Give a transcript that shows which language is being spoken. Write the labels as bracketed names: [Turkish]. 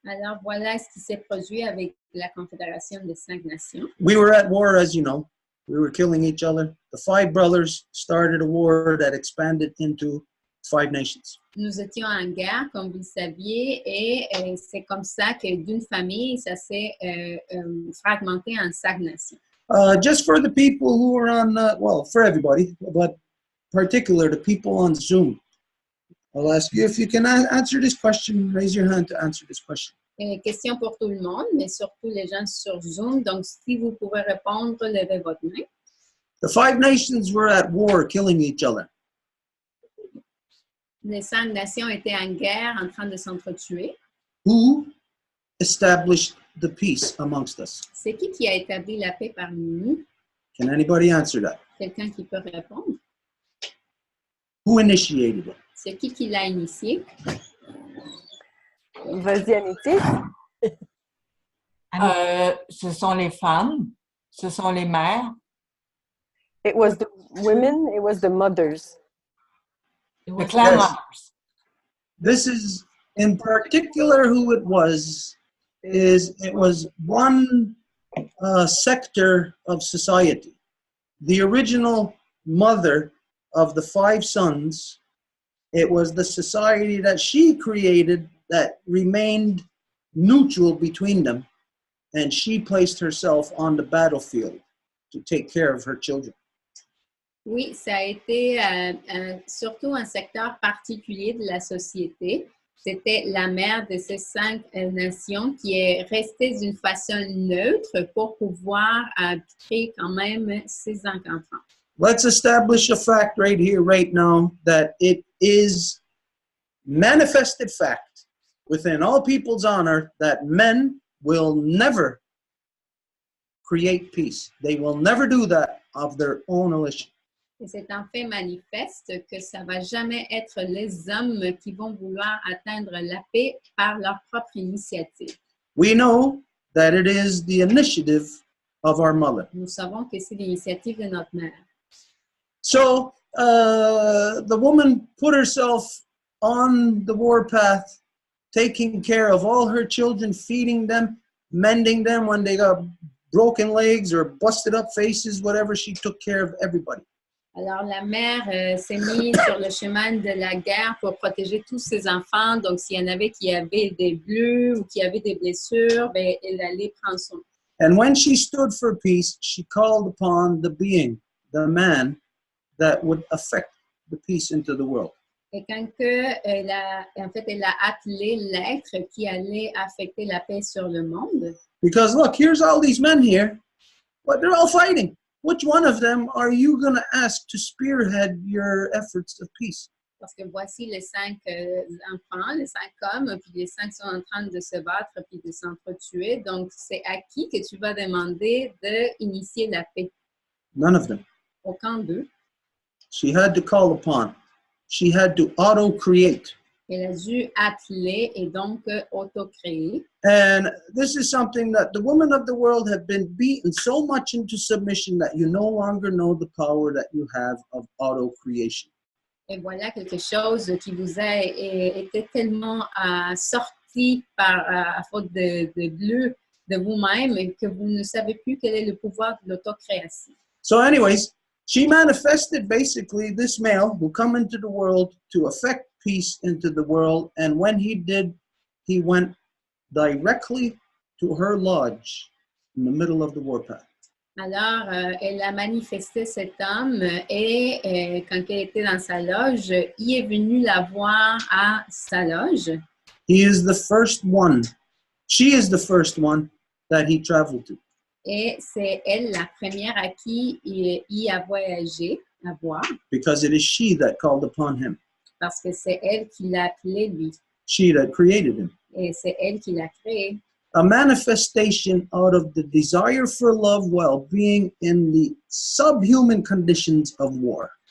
[French] Alors voilà ce qui s'est produit avec la Confédération des 5 nations. [English] We were at war, as you know. We were killing each other. The 5 brothers started a war that expanded into 5 nations. [French] Nous étions en guerre, comme vous le saviez, et c'est comme ça que d'une famille, ça s'est fragmenté en 5 nations. [English] Just for the people who are on, well, for everybody, but particular the people on Zoom, I'll ask you if you can answer this question. Raise your hand to answer this question. [French] Question pour tout le monde, mais surtout les gens sur Zoom. Donc, si vous pouvez répondre, levez votre main. [English] The 5 nations were at war, killing each other. [French] Les 5 nations étaient en guerre, en train de s'entretuer. [English] Who established the peace amongst us? [French] C'est qui a établi la paix parmi nous? [English] Can anybody answer that? [French] Quelqu'un qui peut répondre? [English] Who initiated it? [French] C'est qui l'a initié? Vas-y, Anity. Ce sont les femmes, ce sont les mères. [English] It was the women, it was the mothers. The clan Yes. mothers. This is in particular who it was. It was one sector of society. The original mother of the 5 sons, it was the society that she created that remained neutral between them, and she placed herself on the battlefield to take care of her children. [French] Oui, ça a été surtout un secteur particulier de la société. C'était la mère de ces 5 nations qui est restée d'une façon neutre pour pouvoir créer quand même ses enfants. [English] Let's establish a fact right here, right now, that it is manifested fact within all peoples on earth that men will never create peace. They will never do that of their own volition. [French] Et c'est en fait manifeste que ça va jamais être les hommes qui vont vouloir atteindre la paix par leur propre initiative. [English] We know that it is the initiative of our mother. [French] Nous savons que c'est l'initiative de notre mère. [English] So the woman put herself on the warpath, taking care of all her children, feeding them, mending them when they got broken legs or busted up faces, whatever. She took care of everybody. [French] Alors, la mère s'est mise sur le chemin de la guerre pour protéger tous ses enfants. Donc, s'il y en avait qui avaient des bleus ou qui avaient des blessures, ben, elle allait prendre soin. [English] And when she stood for peace, she called upon the being, the man, that would affect the peace into the world. [French] Et quand elle a appelé l'être qui allait affecter la paix sur le monde. [English] Because look, here's all these men here, but they're all fighting. Which one of them are you going to ask to spearhead your efforts of peace? [French] Parce que voici les 5 enfants, les 5 hommes, puis les 5 sont en train de se battre puis de s'entretuer. Donc, c'est à qui que tu vas demander d'initier la paix? [English] None of them. [French] Aucun d'eux. [English] She had to call upon. She had to auto-create. [French] Elle a dû atteler et donc auto-créer. [English] And this is something that the women of the world have been beaten so much into submission that you no longer know the power that you have of auto-creation. [French] Et voilà quelque chose qui vous a été tellement sorti à faute de bleu de vous-même et que vous ne savez plus quel est le pouvoir de l'autocréation. [English] So anyways, she manifested basically this male who come into the world to affect peace into the world. And when he did, he went directly to her lodge in the middle of the warpath. [French] Alors, elle a manifesté cet homme et quand elle était dans sa loge, il est venu la voir à sa loge. [English] He is the first one. She is the first one that he traveled to. [French] Et c'est elle la première à qui il a voyagé à voir. [English] Because it is she that called upon him. [French] Parce que c'est elle qui l'a appelé lui. [English] She that created him. [French] Et c'est elle qui l'a créé. [English] A manifestation out of the desire for love while being in the subhuman conditions of war.